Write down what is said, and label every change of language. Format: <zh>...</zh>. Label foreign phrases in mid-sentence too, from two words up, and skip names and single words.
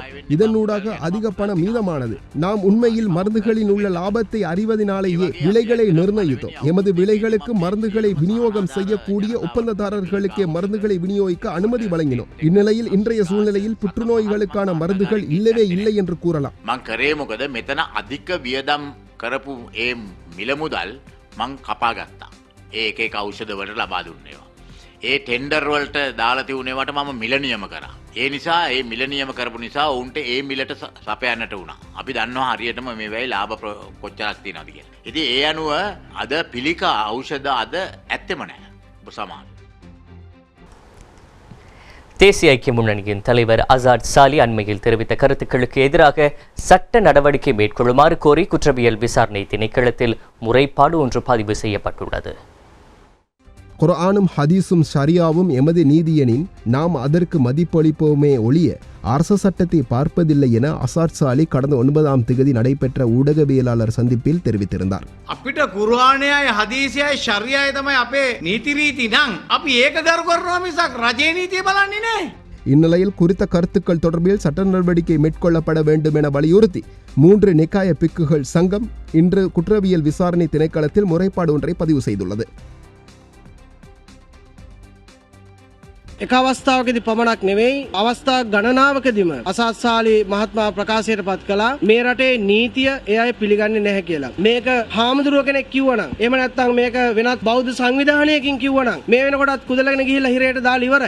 <ta>இதனூடாக அதிக பணம் மீதமானது. நாம் உண்மையில் மருந்துகளில் உள்ள லாபத்தை அறிவதனாலேயே விலைகளை நிர்ணயித்தோம். எமது விலைகளுக்கு மருந்துகளை விநியோகம் செய்யக்கூடிய ஒப்பந்ததாரர்களுக்கே மருந்துகளை விநியோகிக்க அனுமதி வழங்கினோம். இந்நிலையில் இன்றைய சூழ்நிலையில் புற்றுநோய்களுக்கான மருந்துகள் இல்லவே இல்லை என்று கூறலாம்.</ta> <si>මං කරේ මොකද මෙතන අධික වියදම් කරපු ඒ මිල මුදල් මං කපා ගත්තා. ඒ එක ඖෂධ වලට ලබා දුන්නේවා. ඒ ටෙන්ඩර් වලට දාලා තියුණේවට මම මිල නියම කරා. ඒ නිසා ඒ මිල නියම කරපු නිසා ඔවුන්ට ඒ මිලට සපයන්නට වුණා. අපි දන්නවා හරියටම මේ වෙයි ලාභ කොච්චරක් තියෙනවද කියලා. ඉතින් ඒ අනුව අද පිළිකා ඖෂධ අද ඇත්තෙම නැහැ. සමාන</si> <ta>தேசிய ஐக்கிய முன்னணியின் தலைவர் அசாத் சாலி அண்மையில் தெரிவித்த கருத்துக்களுக்கு எதிராக சட்ட நடவடிக்கை மேற்கொள்ளுமாறு கோரி குற்றவியல் விசாரணை திணைக்களத்தில் முறைப்பாடு ஒன்று பதிவு செய்யப்பட்டுள்ளது. குர்ஆனும் ஹதீஸும் ஷரியாவும் எமது நீதியனின் நாம் அதற்கு மதிப்பளிப்போமே ஒழிய அரச சட்டத்தை பார்ப்பதில்லை என அசாத் சாலி கடந்த 9ஆம் தேதி நடைபெற்ற ஊடகவியலாளர் சந்திப்பில் தெரிவித்திருந்தார்.</ta> <si>අපිට කුර්ආනයයි හදීසයයි ශරියාවයි තමයි අපේ නීති රීති නම් අපි ඒක ගරු කරනවා මිසක් රජයේ නීතිය බලන්නේ නැහැ.</si> <ta>இந்நிலையில் குறித்த கருத்துக்கள் தொடர்பில் சட்ட நடவடிக்கை மேற்கொள்ளப்பட வேண்டும் என வலியுறுத்தி 3 நிக்காய பிக்குகள் சங்கம் இன்று குற்றவியல் விசாரணை திணைக்களத்தில் முறைப்பாடு ஒன்றை பதிவு செய்துள்ளது.</ta> <si>එක අවස්ථාවකදී පමණක් නෙවෙයි අවස්ථා ගණනාවකදීම අසත් සාලි මහත්මයා ප්‍රකාශයට පත් කළා මේ රටේ නීතිය ඒ අය පිළිගන්නේ නැහැ කියලා. මේක හාමුදුරුව කෙනෙක් කිව්වනම් එහෙම නැත්නම් මේක වෙනත් බෞද්ධ සංවිධානයකින් කිව්වනම් මේ වෙනකොටත් කුදලගෙන ගිහිල්ලා හිරේට දාලා ඉවරයි.</si>